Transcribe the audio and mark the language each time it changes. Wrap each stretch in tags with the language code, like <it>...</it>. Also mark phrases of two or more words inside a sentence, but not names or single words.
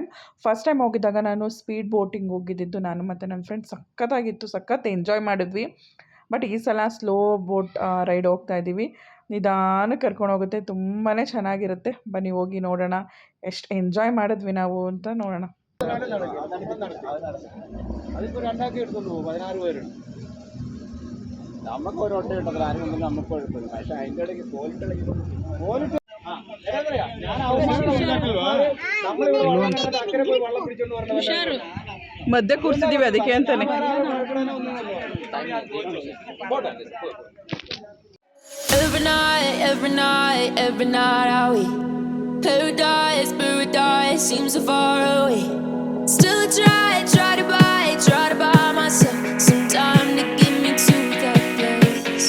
<kn>ಫಸ್ಟ್ ಟೈಮ್ ಹೋಗಿದ್ದಾಗ ನಾನು ಸ್ಪೀಡ್ ಬೋಟಿಂಗ್ ಹೋಗಿದ್ದಿದ್ದು ನಾನು ಮತ್ತು ನನ್ನ ಫ್ರೆಂಡ್. ಸಖತ್ತಾಗಿತ್ತು, ಸಖತ್ ಎಂಜಾಯ್ ಮಾಡಿದ್ವಿ. ಬಟ್ ಈ ಸಲ ಸ್ಲೋ ಬೋಟ್ ರೈಡ್ ಹೋಗ್ತಾ ಇದ್ದೀವಿ. ನಿಧಾನಕ್ಕೆ ಕರ್ಕೊಂಡು ಹೋಗುತ್ತೆ, ತುಂಬಾ ಚೆನ್ನಾಗಿರುತ್ತೆ. ಬನ್ನಿ ಹೋಗಿ ನೋಡೋಣ ಎಷ್ಟು ಎಂಜಾಯ್ ಮಾಡಿದ್ವಿ ನಾವು ಅಂತ ನೋಡೋಣ.</kn> <ml>നമുക്ക് ഒരു ഒട്ട കിട്ടത്തില്ല, ആരും കൊണ്ടും നമുക്ക് കുഴപ്പമില്ല. പക്ഷെ അതിൻ്റെ ഇടയ്ക്ക് അക്കരെ പോയി വെള്ളം പിടിച്ചോണ്ട് പറഞ്ഞ</ml> <kn>ಮಧ್ಯೆ ಕೂರಿಸಿದ್ದೀವಿ ಅದಕ್ಕೆ ಅಂತಾನೆ.</kn> <en>Every night, every night, every night I wait. Paradise seems so far away. Still I try to buy myself some time to get me to that place.</en>